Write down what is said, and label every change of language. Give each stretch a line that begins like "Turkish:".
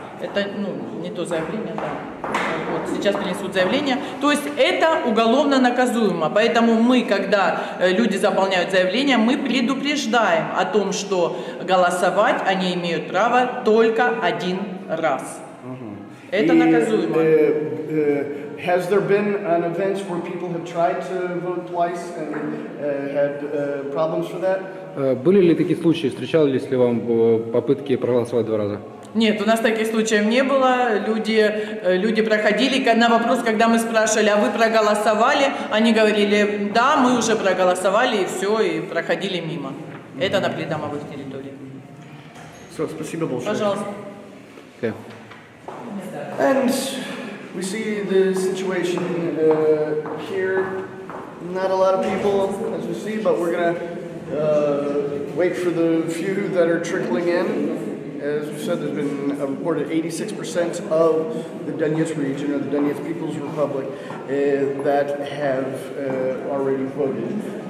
Russian: Это не то заявление, да. Вот, сейчас принесут заявление. То есть это уголовно наказуемо. Поэтому мы, когда люди заполняют заявление, мы предупреждаем о том, что голосовать они имеют право только один раз. Это наказуемо.
English: Has there been an event where people have tried to vote twice and had problems for that?
Russian: Были ли такие случаи? Встречались ли вам попытки проголосовать два раза? Нет, у нас таких случаев не было. Люди проходили. На вопрос, когда мы спрашивали, а вы проголосовали, они говорили, да, мы уже проголосовали, и все, и проходили мимо. Это на придомовых территориях. Спасибо большое. Пожалуйста.
English: Okay. And we see the situation here. Not a lot of people, as we see, but we're going to wait for the few that are trickling in. As we said, there's been a reported 86% of the Donetsk region, or the Donetsk People's Republic, that have already voted.